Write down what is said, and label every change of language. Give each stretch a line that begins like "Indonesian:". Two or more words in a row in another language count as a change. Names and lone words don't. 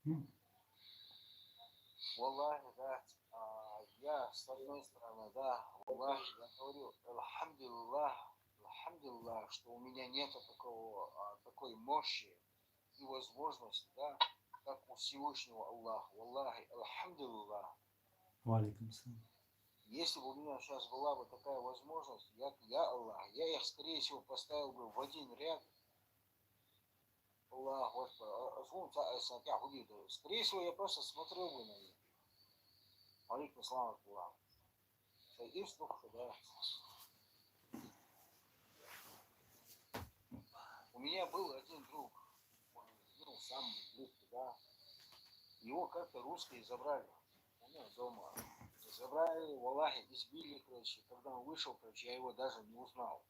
Russian: Валлахи, да, я с одной стороны, да, Валлахи, я говорю, альхамдулиллах, что у меня нет такой мощи и возможности, да, как у Всевышнего Аллаха. Валлахи, альхамдулиллах.
Arabic: وعليكم السلام.
Russian: Если бы у меня сейчас была бы такая возможность, я Аллах, я их, скорее всего, поставил бы в один ряд. Аллах, скорее всего, я просто смотрел бы на них.
Arabic: عليكم السلام، الله.
Russian: Да. У меня был один друг, ну, самый близкий, да. Его как-то русские забрали. Ну, дома. Забрали, валахи, избили, короче. Когда он вышел, короче, я его даже не узнал.